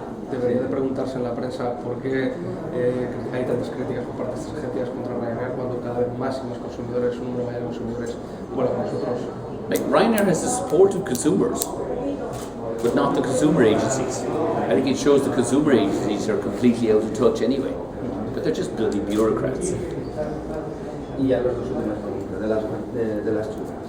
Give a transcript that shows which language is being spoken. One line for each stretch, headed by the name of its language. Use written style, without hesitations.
Spanish: Debería de preguntarse en la prensa por qué hay tantas críticas por parte de estas agencias contra Ryanair cuando cada vez más y más consumidores, un número mayor de consumidores vuelan con nosotros.
English: Like, Ryanair has the support of consumers, but not the consumer agencies. I think it shows the consumer agencies are completely out of touch anyway, but they're just bloody bureaucrats.
Spanish: Y ya las dos últimas preguntas de las chicas.